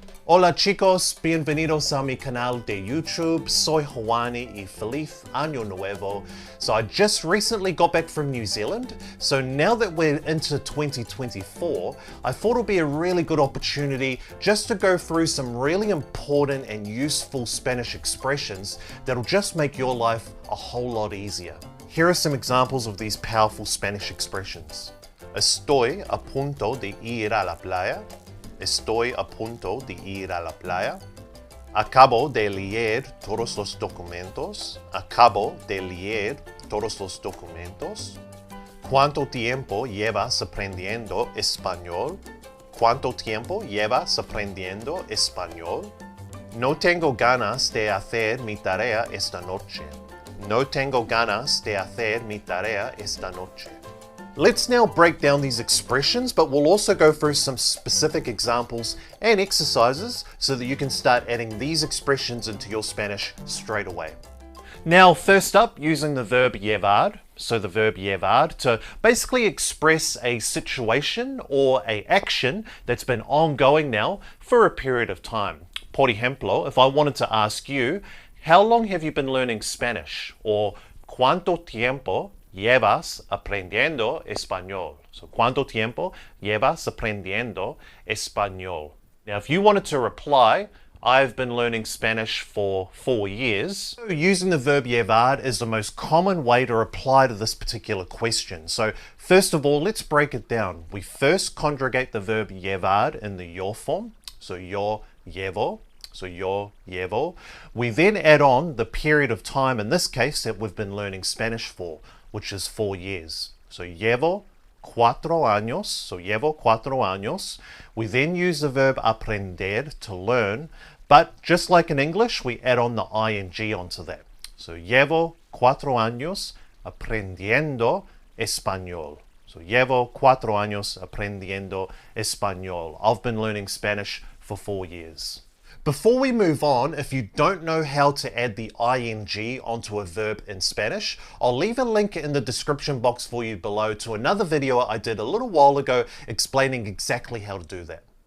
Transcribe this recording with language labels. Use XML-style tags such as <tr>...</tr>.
<es>Hola chicos, bienvenidos a mi canal de YouTube. Soy Hawani y feliz año nuevo.</es> <en>So I just recently got back from New Zealand. So now that we're into 2024, I thought it would be a really good opportunity just to go through some really important and useful Spanish expressions that'll just make your life a whole lot easier. Here are some examples of these powerful Spanish expressions.</en> <es>Estoy a punto de ir a la playa. Estoy a punto de ir a la playa. Acabo de leer todos los documentos. Acabo de leer todos los documentos. ¿Cuánto tiempo llevas aprendiendo español? ¿Cuánto tiempo llevas aprendiendo español? No tengo ganas de hacer mi tarea esta noche. No tengo ganas de hacer mi tarea esta noche.</es> <en>Let's now break down these expressions, but we'll also go through some specific examples and exercises so that you can start adding these expressions into your Spanish straight away. Now, first up, using the verb llevar. So the verb llevar to basically express a situation or an action that's been ongoing now for a period of time.</en> <es>Por ejemplo,</es> <en>if I wanted to ask you, how long have you been learning Spanish?</en> <es>Or ¿cuánto tiempo llevas aprendiendo español? So, ¿cuánto tiempo llevas aprendiendo español?</es> <en>Now, if you wanted to reply, I've been learning Spanish for 4 years. So using the verb llevar is the most common way to reply to this particular question. So, first of all, let's break it down. We first conjugate the verb llevar in the yo form. So,</en> <es>yo llevo.</es> <en>So yo llevo. We then add on the period of time, in this case, that we've been learning Spanish for, which is 4 years.</en> <es>So llevo 4 años. So llevo 4 años.</es> <en>We then use the verb aprender to learn, but just like in English, we add on the ing onto that.</en> <es>So llevo 4 años aprendiendo español. So llevo 4 años aprendiendo español.</es> <en>I've been learning Spanish for 4 years. Before we move on, if you don't know how to add the ing onto a verb in Spanish, I'll leave a link in the description box for you below to another video I did a little while ago explaining exactly how to do that.</en>